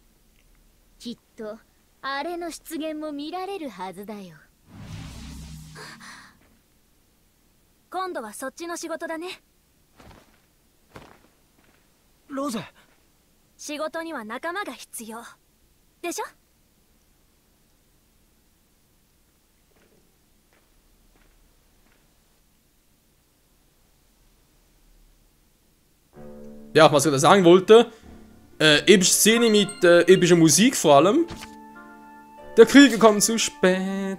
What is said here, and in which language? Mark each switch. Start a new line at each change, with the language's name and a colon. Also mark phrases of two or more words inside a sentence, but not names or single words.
Japanese: きっとあれの出現も見られるはずだよ。今度はそっちの仕事だね。うぜ。仕事には仲間が必要でしょ。
German: Ja, was ich da sagen wollte, epische Szene mit epischer Musik vor allem. Der Krieger kommt zu spät.